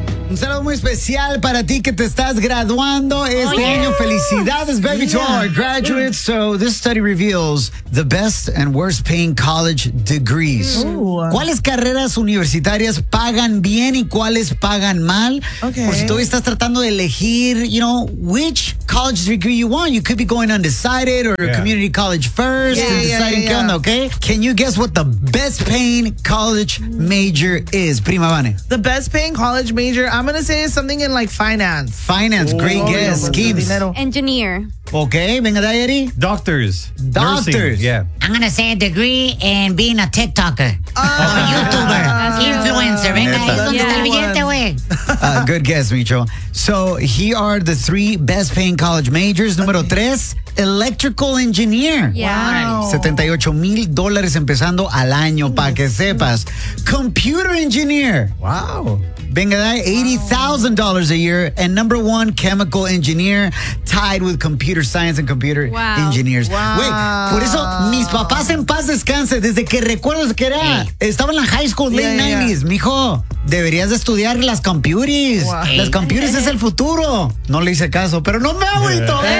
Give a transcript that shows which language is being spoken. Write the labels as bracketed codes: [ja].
[es] Un saludo muy especial para ti que te estás graduando este año. Felicidades, [en] baby, to all our graduates. So this study reveals the best and worst paying college degrees. [es] ¿Cuáles carreras universitarias pagan bien y cuáles pagan mal? [en] Okay. [es] Por si tú estás tratando de elegir, [en] you know, which college degree you want. You could be going undecided or a community college first and deciding [es] qué onda, [en] okay? Can you guess what the best paying college major is? [es] Prima Vane. [en] The best paying college major, I'm going to say something in like finance. Finance, great guess. Schemes. Engineer. [es] Okay, venga, Dayeri. [en] Doctors. Doctors. Nursing. Yeah. I'm going to say a degree in being a TikToker. Oh, a YouTuber. Influencer. [es] Venga, [en] Good guess, Micho. So here are the three best paying college majors. [es] Número tres, [en] electrical engineer. Yeah. Wow. [es] $78,000 empezando al año, para que sepas. [en] Computer engineer. Wow. [es] Venga, [en] $80,000 a year. And number one, chemical engineer, tied with computer science and computer engineers. Wow. Wait, [es] por eso mis papás en paz descanse, desde que recuerdo que era, estaba en la [en] high school, late 90s. [es] Mijo, deberías de estudiar las computers. Wow. Las computers es el futuro. No le hice caso, pero no me agüito.